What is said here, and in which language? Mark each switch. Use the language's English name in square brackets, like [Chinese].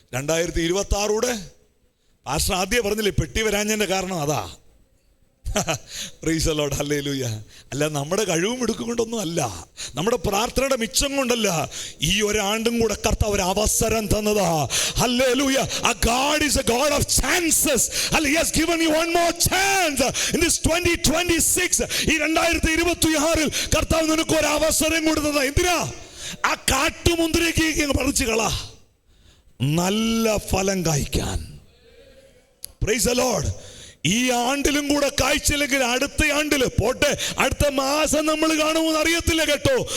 [Malayalam] 2026 pastor ആദ്യം പറഞ്ഞില്ലേ പെട്ടി വരാഞ്ഞതിന്റെ കാരണം അതാ. [English] Praise the Lord. [Malayalam] ഹല്ലേലൂയ. അല്ല, നമ്മുടെ കഴിവും എടുക്കും കൊണ്ടൊന്നും അല്ല, നമ്മുടെ പ്രാർത്ഥനയുടെ മിച്ചം കൊണ്ടല്ല. ഈ ഒരാണ്ടും കൂടെ കർത്താവ് ഒരു അവസരം തന്നതാ. [English] Hallelujah. A God is a God of chances. He has given you one more chance in this 2026. [Malayalam] ഈ 2026 കർത്താവ് നിനക്ക് ഒരു അവസരം കൊടുത്തതാ. എന്തിനാ? ആ കാട്ടുമുന്തിരിക്ക് പറിച്ചു കളാ, നല്ല ഫലം കായ്ക്കാൻ. [English] Praise the Lord. [Malayalam] ഈ ആണ്ടിലും കൂടെ കായ്ച്ചില്ലെങ്കിൽ അടുത്ത ആണ്ടില് പോട്ടെ, അടുത്ത മാസം നമ്മൾ കാണുമെന്ന് അറിയത്തില്ല കേട്ടോ.